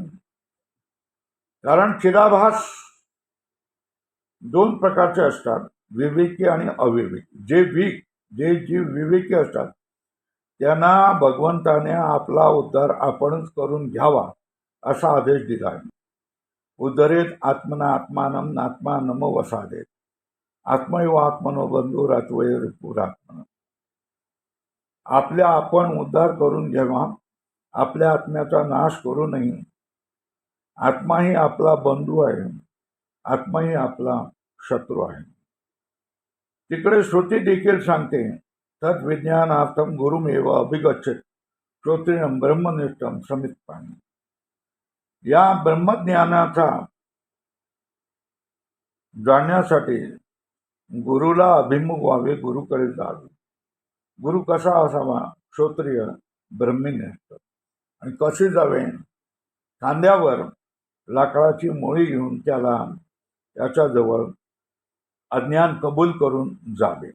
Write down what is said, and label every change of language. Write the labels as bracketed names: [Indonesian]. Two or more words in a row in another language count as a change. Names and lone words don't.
[Marathi] कारण चिदाभास दोन प्रकारचे असतात, विवेकी आणि अविवेकी. जे जीव विवेकी असतात त्यांना भगवंताने आपला उद्धार आपणच करून घ्यावा असा आदेश दिला आहे. [Sanskrit] उद्धरेत आत्मना आत्मानम नात्मानम वसादेत, आत्मैव आत्मनो बंधुरात्वैरिपुरात्मन. [Marathi] आपल्या आपण उद्धार करून घ्यावा, आपल्या आत्म्याचा नाश करू नये. आत्माही आपला बंधू आहे, आत्माही आपला शत्रू आहे. तिकडे श्रुती देखील सांगते, [Sanskrit] तद्विज्ञानार्थम गुरुमेव अभिगच्छेत श्रोत्रियम ब्रह्मनिष्ठम समित्पाणी. [Marathi] या ब्रह्मज्ञानाचा जाणण्यासाठी गुरुला अभिमुख व्हावे, गुरुकडे जावे. गुरु कसा असावा? श्रोत्रिय ब्रह्मनिष्ठ. आणि कसे जावे? खांद्यावर लाकडाची मोळी घेऊन त्याच्याजवळ अज्ञान कबूल करून जावे.